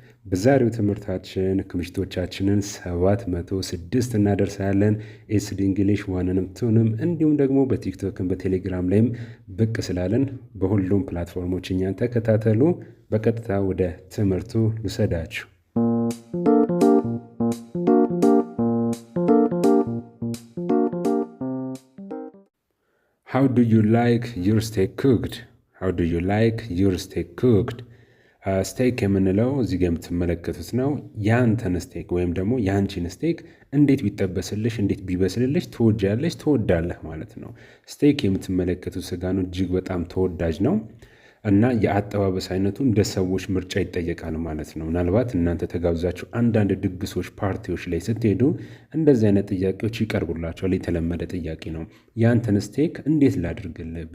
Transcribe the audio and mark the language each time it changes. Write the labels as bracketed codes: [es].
[am] በዛሬው ትምህርታችን ክምችቶቻችንን 706 እናደርሳለን። ኤስዲ እንግሊሽ ዋንንም ቱንም እንዲሁም ደግሞ በቲክቶክም በቴሌግራም ላይም ብቅ ስላለን በሁሉም ፕላትፎርሞች እኛን ተከታተሉ። በቀጥታ ወደ ትምህርቱ ልውሰዳችሁ። [en] How do you like your steak cooked? How do you like your steak cooked? [am] ስቴክ የምንለው እዚህ ጋር የምትመለከቱት ነው። ያንተን ስቴክ ወይም ደግሞ ያንቺን ስቴክ እንዴት ቢጠበስልሽ እንዴት ቢበስልልሽ ትወዳለህ ማለት ነው። ስቴክ የምትመለከቱት ስጋ ነው። እጅግ በጣም ተወዳጅ ነው እና የአጠባበስ አይነቱ እንደ ሰዎች ምርጫ ይጠየቃል ማለት ነው። ምናልባት እናንተ ተጋብዛችሁ አንዳንድ ድግሶች፣ ፓርቲዎች ላይ ስትሄዱ እንደዚህ አይነት ጥያቄዎች ይቀርቡላቸዋል። የተለመደ ጥያቄ ነው። ያንተን ስቴክ እንዴት ላድርግልህ?